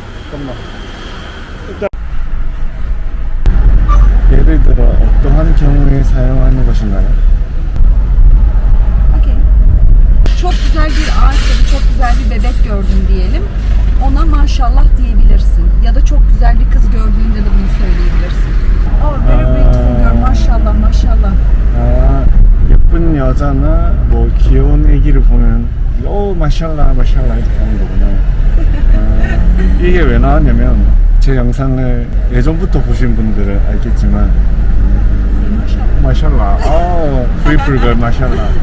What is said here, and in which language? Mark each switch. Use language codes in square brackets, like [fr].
[ko] 잠깐만. 일단 예를 들어 어떠한 경우에 사용하는 것인가요? Okey. [tr] Çok güzel bir ağaç ya da çok güzel bir bebek gördün diyelim. Ona maşallah diyebilirsin. Ya da çok güzel bir kız gördüğünde de bunu söyleyebilirsin. [en] Oh, very beautiful girl. Maşallah, maşallah. [ko] 아, 예쁜 여자나 뭐 귀여운 애기를 보면 마샬라 마샬라 이렇게 하는 거구나. 아, 이게 왜 나왔냐면 제 영상을 예전부터 보신 분들은 알겠지만 마샬라 브리플걸 마샬라